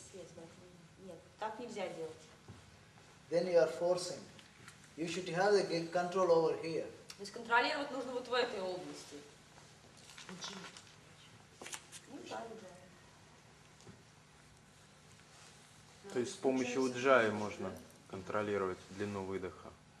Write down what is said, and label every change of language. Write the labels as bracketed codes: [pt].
[en] Yes, but [ru] нет, так нельзя делать. [en] Then you are forcing. You should have the control over here. [ru] То есть контролировать нужно вот в этой области. Ну, да. То есть с помощью уджаи можно контролировать длину выдоха.